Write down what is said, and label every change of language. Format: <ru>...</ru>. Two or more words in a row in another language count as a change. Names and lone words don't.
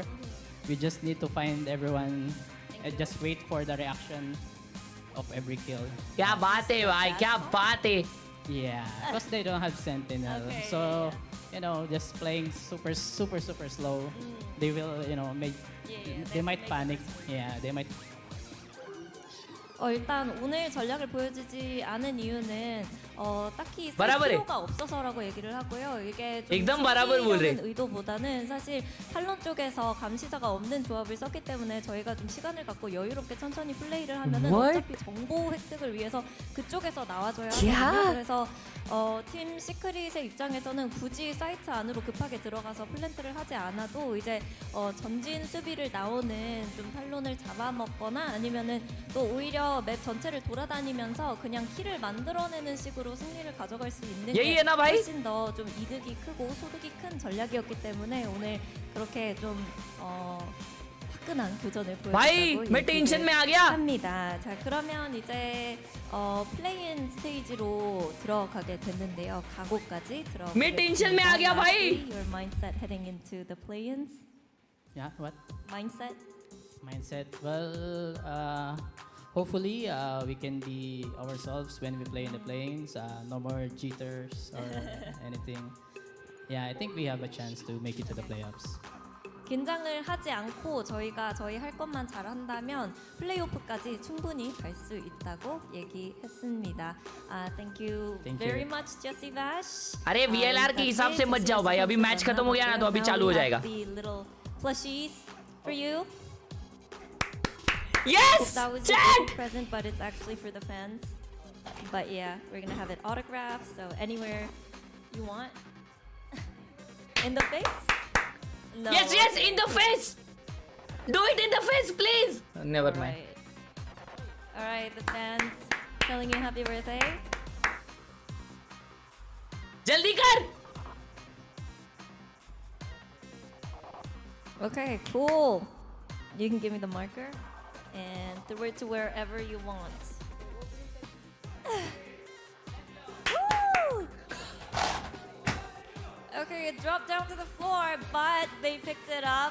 <en>We just need to find everyone and just wait for the reaction of every kill.</en> <hi>क्या बात है भाई, क्या बात है.</hi> <en>Yeah, because they don't have sentinel, Okay, so just playing super slow. They will they might panic. Yeah, they might.</en> <ko>일단 오늘 전략을 보여주지 않은 이유는 딱히 쓸</ko> <hi>बराबर है.</hi> <ko>필요가 없어서라고 얘기를 하고요. 이게 좀</ko> <hi>एकदम बराबर बोल रहे.</hi> <ko>의도보다는 사실 탈론 쪽에서 감시자가 없는 조합을 썼기 때문에 저희가 좀 시간을 갖고 여유롭게 천천히 플레이를 하면은</ko> <en>What?</en> <ko>어차피 정보 획득을 위해서 그쪽에서 나와줘야 야. 하거든요. 그래서 팀 시크릿의 입장에서는 굳이 사이트 안으로 급하게 들어가서 플랜트를 하지 않아도 이제 전진 수비를 나오는 좀 탈론을 잡아먹거나 아니면은 또 오히려 맵 전체를 돌아다니면서 그냥 킬을 만들어내는 식으로 승리를 가져갈 수 있는 게 얘기해나 봐이? 훨씬 더 좀 이득이 크고 소득이 큰 전략이었기 때문에 오늘 그렇게 좀 화끈한 교전을</ko> <hi>भाई</hi> <ko>보여주고</ko> <hi>मैं टेंशन में आ गया.</hi> <ko>합니다. 자, 그러면 이제 플레이인 스테이지로 들어가게 됐는데요. 각오까지 들어가게</ko> <hi>मैं टेंशन में आ गया भाई.</hi> <en>Your mindset heading into the play-ins. Yeah, what? Mindset. Well, hopefully we can be ourselves when we play in the planes. No more jitters or anything. Yeah, I think we have a chance to make it to the playoffs.</en> <ko>긴장을 하지 않고 저희 할 것만 잘한다면 플레이오프까지 충분히 갈 수 있다고 얘기했습니다.</ko> <en>Thank you very much, Jesse Vash.</en> <hi>अरे VLR के हिसाब से मत जाओ भाई, अभी मैच खत्म हो गया ना तो अभी चालू हो जाएगा.</hi> <en>The little plushies for you. Yes! That was Chat! a present, but it's actually for the fans. But yeah, we're gonna have it autographed, so anywhere you want. In the face? No. Yes, in the face. Do it in the face, please. Never mind. All right, the fans telling you happy birthday.</en> <hi>जल्दी कर.</hi> <en>Okay, cool. You can give me the marker and throw it to wherever you want. Woo! Okay, it dropped down to the floor, but they picked it up.</en>